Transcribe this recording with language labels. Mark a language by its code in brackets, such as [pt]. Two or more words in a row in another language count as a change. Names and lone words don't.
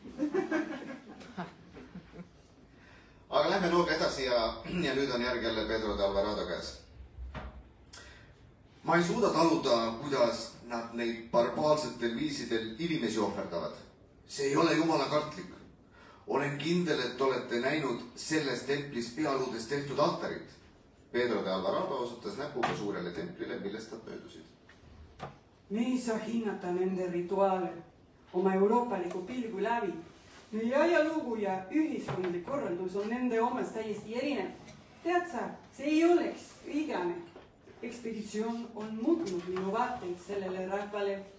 [et] Aga lähme looga edasi ja nüüd on järg jälle Pedro de Alvarado käes. Ma ei suuda taluda, kuidas nad neid barbaarsetel viisidel inimesi ohverdavad. See ei ole jumala kartlik. Olen kindel, et olete näinud selles templis pealuudes tehtud altarit. Pedro de Alvarado osutas näpuga suurele templile, millest nad möödusid. Me ei saa hinnata nende rituaale oma euroopaliku pilgu läbi. Meie ajalugu ja ühiskondlik korraldus on nende omast täiesti erinev. Tead sa, see ei oleks õiglane. Ekspeditsioon on muutnud minu vaateid sellele rahvale.